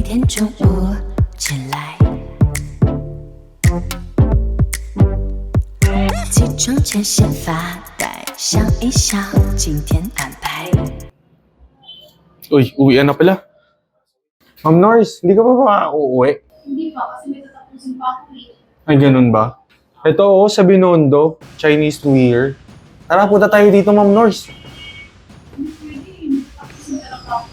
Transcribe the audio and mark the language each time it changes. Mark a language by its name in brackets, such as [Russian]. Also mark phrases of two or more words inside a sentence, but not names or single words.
[Chinese] 突如其来。起床前先发呆，想一想今天安排。 [Filipino] Uy, uwian na pala. Ma'am Norris, hindi ka pa ba uuwi? Hindi pa, kasi may tatapusin pa ako eh. Ay, ganun ba? Ito sa Binondo, Chinese New Year. Tara, punta tayo dito, Ma'am Norris. Hindi pwede, tatapusin talaga ako.